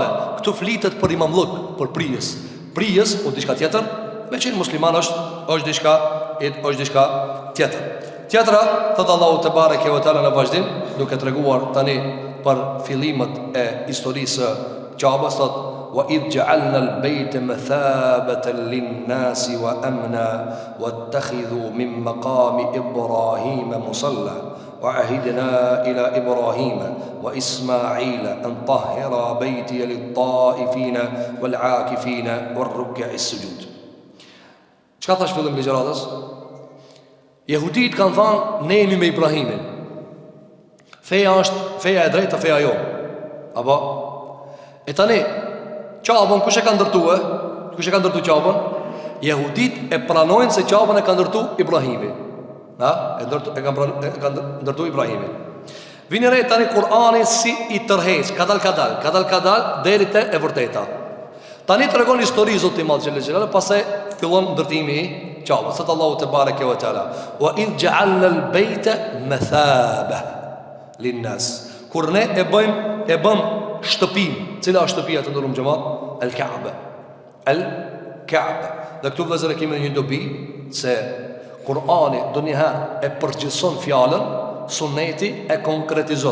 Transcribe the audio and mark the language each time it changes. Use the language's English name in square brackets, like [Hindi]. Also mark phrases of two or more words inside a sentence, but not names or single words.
[Albanian] Këtu flitet për imamllëk, për prijes. Prijes o diçka tjetër, me qenë musliman është diçka tjetër. Tjetra, thëtë Allahu [Arabic] تبارك وتعالى [Albanian] në vazhdim, duke treguar tani për fillimet e historisë Ka'bës, thotë: [Arabic] "وإذ جعلنا البيت مثابة للناس وأمنا واتخذوا من مقام إبراهيم مصلى وعهدنا إلى إبراهيم وإسماعيل أن طهرا بيتي للطائفين والعاكفين والركع السجود." [Albanian] Çka thash fillim ligjëratës? Jehudit kanë thënë: "Ne jemi me Ibrahimin. Feja është feja e drejtë, feja jo." Apo e tani Ka'bën kush e ka ndërtuar? Kush e ka ndërtuar Ka'bën? Jehudit e pranojnë se Ka'bën e ka ndërtuar Ibrahimi. E ka ndërtuar Ibrahimi. Vini re tani Kur'ani si i tërheq, kadal deri te e vërteta. Tani tregon histori Zoti i Madh xhelal, pastaj fillon ndërtimi i Ka'bës. Sot Allahu [Arabic] تبارك وتعالى: "وإذ جعلنا البيت مثابة للناس." [Albanian] Kur ne e bëm shtëpinë. Cila është shtëpia të ndërmuar xhamat? El-Ka'ba. El-Ka'ba. Dhe këtu vëllezër kemi një dobi se Kur'ani ndonjëherë e përgjithson fjalën, Sunneti e konkretizon.